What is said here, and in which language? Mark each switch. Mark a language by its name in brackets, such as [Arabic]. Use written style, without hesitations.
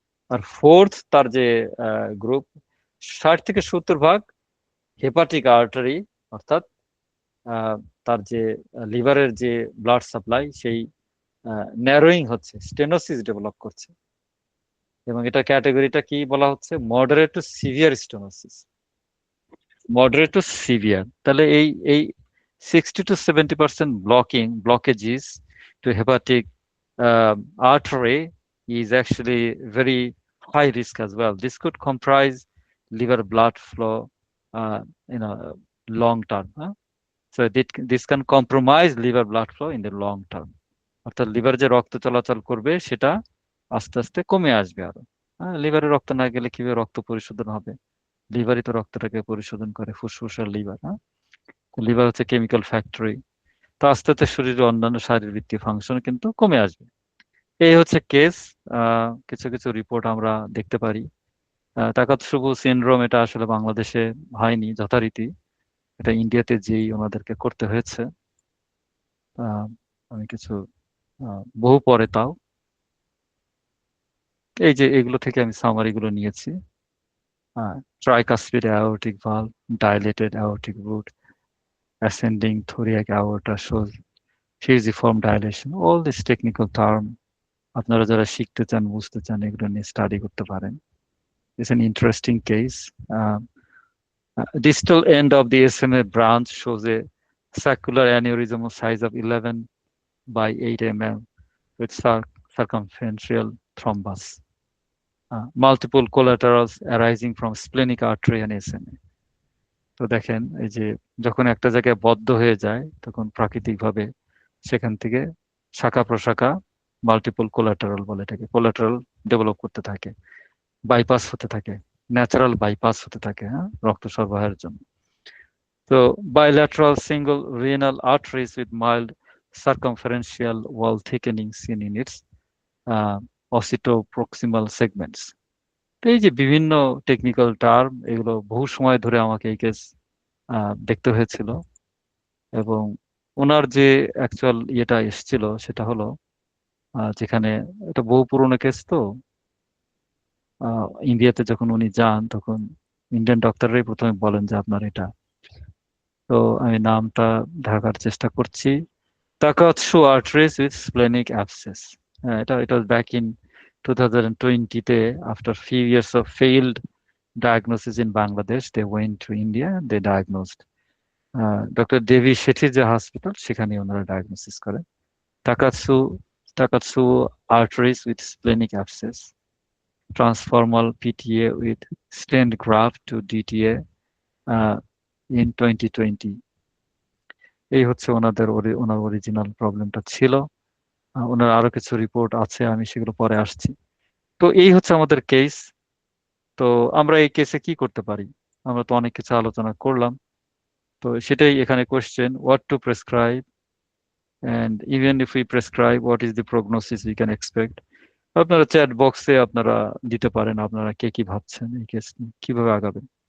[Bangla] আর fourth তার যে group, 60 থেকে 70% হেপাটিক আর্টারি, অর্থাৎ আহ, তার যে লিভারের যে ব্লাড সাপ্লাই সেই ন্যারোয়িং হচ্ছে, স্টেনোসিস ডেভেলপ করছে, এবং এটা ক্যাটাগরিটা কি বলা হচ্ছে, moderate two severe stenosis. [English] moderate to severe, [Bangla] তাহলে এই [English] 60 to 70% blockages to hepatic artery is actually very high risk as well. This could comprise liver blood flow in a long term. So this can compromise liver blood flow in the long term. [Bangla] অর্থাৎ liver যে রক্ত চলাচল করবে সেটা আস্তে আস্তে কমে আসবে আরো। লিভারে রক্ত না গেলে কিভাবে রক্ত পরিশোধন হবে? লিভারই তো রক্তটাকে পরিশোধন করে, ফুসফুস আর লিভার। লিভার হচ্ছে কেমিক্যাল ফ্যাক্টরি। তো আস্তে আস্তে শরীরের অন্যান্য শারীরবৃত্তীয় ফাংশন কিন্তু কমে আসবে। এই হচ্ছে কেস। কিছু কিছু রিপোর্ট আমরা দেখতে পারি। তাকাতসুবু সিনড্রোম, এটা আসলে বাংলাদেশে হয়নি যথারীতি, এটা ইন্ডিয়াতে যেই ওনাদেরকে করতে হয়েছে। আহ, আমি কিছু বহু পরে তাও এই যে এগুলো থেকে আমি সামারি গুলো নিয়েছি। [English] Tricuspid aortic valve, dilated aortic root, ascending thoracic aorta shows fusiform dilation. All these technical term [Bangla] আপনারা যারা শিখতে চান, বুঝতে চান, এগুলো নিয়ে স্টাডি করতে পারেন। [English] It's an interesting case. Distal end of the SMA branch shows a saccular aneurysm of size of 11 by 8 mm with circumferential thrombus. Multiple collaterals arising from splenic artery and SMA. [Bangla] তো দেখেন, এই যে যখন একটা জায়গায় বদ্ধ হয়ে যায় তখন প্রাকৃতিকভাবে সেখান থেকে শাখা প্রশাখা, মাল্টিপল কোলাটারাল বলে এটাকে, কোলাটারাল ডেভেলপ করতে থাকে, বাইপাস হতে থাকে, ন্যাচারাল বাইপাস হতে থাকে, রক্ত সরবরাহের জন্য। [English] তো bilateral single renal arteries with mild circumferential wall thickening seen in its occipitoproximal segments. [Bangla] তো এই যে বিভিন্ন টেকনিক্যাল টার্ম, এগুলো বহু সময় ধরে আমাকে এই কেস দেখতে হয়েছিল। এবং ওনার যে অ্যাকচুয়াল ইয়েটা এসেছিল সেটা হলো, যেখানে এটা বহু পুরোনো কেস, তো ইন্ডিয়াতে যখন উনি যান তখন ইন্ডিয়ান ডক্টররাই প্রথমে বলেন যে আপনার এটা। তো আমি নামটা ঢাকার চেষ্টা করছি, তাকাতসু আর্টারিস উইথ স্প্লেনিক অ্যাবসেস। এটা [English] Back in 2020-তে, after few years of failed diagnosis in Bangladesh, they went to India and they diagnosed. [Bangla] Doctor দেবী শেঠির যে হসপিটাল, সেখানে ওনারা ডায়াগনোসিস করেন তাকাতসু তাকাতসু arteries with splenic abscess, ট্রান্সফর্মাল PTA with stent graft two DTA in 2020। এই হচ্ছে ওনার original প্রবলেমটা ছিল। ওনার আরো কিছু রিপোর্ট আছে, আমি সেগুলো পরে আসছি। তো এই হচ্ছে আমাদের কেস। তো আমরা এই কেসে কি করতে পারি? আমরা তো অনেক কিছু আলোচনা করলাম। তো সেটাই এখানে [English] Question, what to prescribe, and even if we prescribe, what is the prognosis we can expect? [Bangla] আপনারা চ্যাট বক্সে আপনারা দিতে পারেন আপনারা কে কি ভাবছেন এই কেস নিয়ে, কিভাবে আগাবেন।